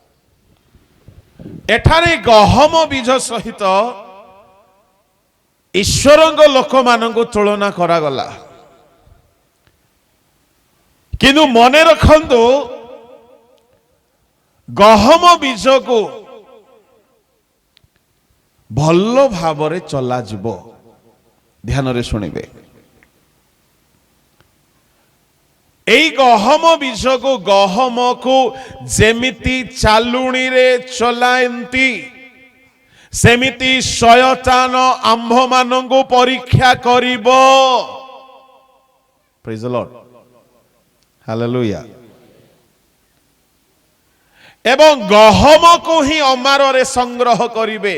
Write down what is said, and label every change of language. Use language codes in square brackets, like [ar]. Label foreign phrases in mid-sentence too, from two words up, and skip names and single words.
[or] ଏଠାରେ ଗହମ ବୀଜ ସହିତ ଈଶ୍ୱରଙ୍କ ଲୋକମାନଙ୍କୁ ତୁଳନା କରାଗଲା। କିନ୍ତୁ ମନେ ରଖନ୍ତୁ, ଗହମ ବୀଜକୁ ଭଲ ଭାବରେ ଚଲାଯିବ। ଧ୍ୟାନରେ ଶୁଣିବେ। ଏଇ ଗହମ ବୀଜକୁ ଗହମକୁ ଯେମିତି ଚାଲୁଣିରେ ଚଲାନ୍ତି ସେମିତି ଶୟତାନ ଆମ୍ଭମାନଙ୍କୁ ପରୀକ୍ଷା କରିବ। [en] praise the Lord, hallelujah. [or] ଏବଂ ଗହମକୁ ହିଁ ଅମାରରେ ସଂଗ୍ରହ କରିବେ।